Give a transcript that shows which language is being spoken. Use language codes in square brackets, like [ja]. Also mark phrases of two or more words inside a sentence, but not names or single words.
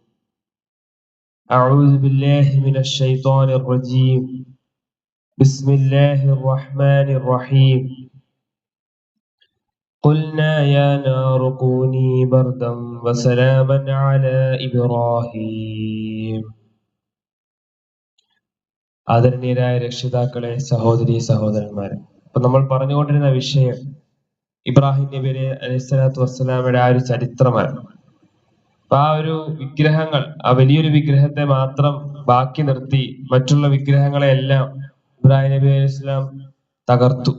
[ar] أعوذ بالله من الشيطان الرجيم. بسم الله الرحمن الرحيم. قلنا يا نار كوني بردا وسلاما على إبراهيم. [ml] ആദരണീയരായ രക്ഷിതാക്കളെ, സഹോദരി സഹോദരന്മാരെ, അപ്പൊ നമ്മൾ പറഞ്ഞുകൊണ്ടിരുന്ന വിഷയം ഇബ്രാഹിം നബി അലൈഹിസ്സലാത്തു വസ്സലാമയുടെ ആ ഒരു ചരിത്രമാണ്. അപ്പൊ ആ ഒരു വിഗ്രഹങ്ങൾ, ആ വലിയൊരു വിഗ്രഹത്തെ മാത്രം ബാക്കി നിർത്തി മറ്റുള്ള വിഗ്രഹങ്ങളെ എല്ലാം ഇബ്രാഹിം നബി [ar] عليه السلام [ml] തകർത്തു.